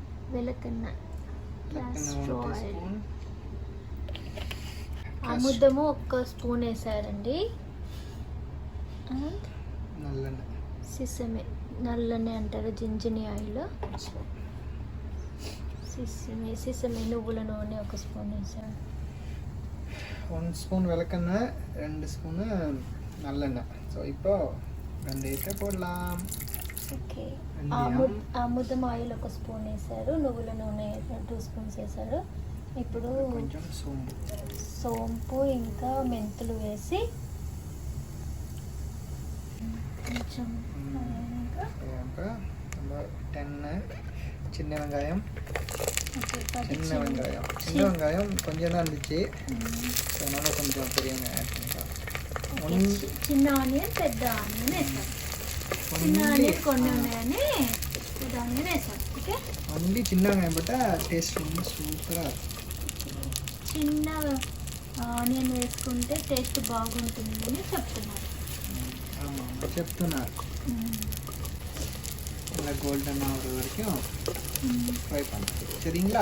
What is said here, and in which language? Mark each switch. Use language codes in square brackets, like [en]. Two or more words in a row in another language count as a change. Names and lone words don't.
[en] Castor oil. [te] ఆముదము 1 స్పూన్ వేసారండి. సిసమే, నల్లనే అంటారు, [en] gingelly oil. [te] సిసమే నువ్వుల నూనె 1 స్పూన్ వేసారు. [ta] 1 ஸ்பூன் விளக்கெண்ணெய், 2 ஸ்பூனு நல்லெண்ணெய். ஸோ இப்போ வெந்தயத்தை போடலாம். [te] ఓకే. ఆముదం ఆయిల్ 1 స్పూన్ వేసారు, నువ్వుల నూనె 2 స్పూన్స్ వేసారు. ఇప్పుడు కొంచెం సోంపు ఇంకా మెంతులు వేసి కొంచెం [ta] 10 சின்ன வெங்காயம். சின்ன வெங்காயம் கொஞ்சம் தான் இருந்துச்சு, அதனால கொஞ்சம் பெரிய வெங்காயம் ஆட் பண்ணிக்கலாம். [te] చిన్న ఆనియన్, పెద్ద ఆనియన్ వేసాం. చిన్న ఆనియన్ కొన్ని ఉన్నాయని పెద్ద ఆనియన్ వేసాం. ఓకే. [ta] ఓన్లీ சின்ன வெங்காயம் బట్ట టేస్ట్ ரொம்ப సూపర్గా. [te] చిన్న ఆనియన్ వేసుకుంటే టేస్ట్ బాగుంటుంది అని చెప్తున్నారు. ఇలా [en] golden hour [te] వరకు ఫ్రై పండుతుంది. సరేంగా?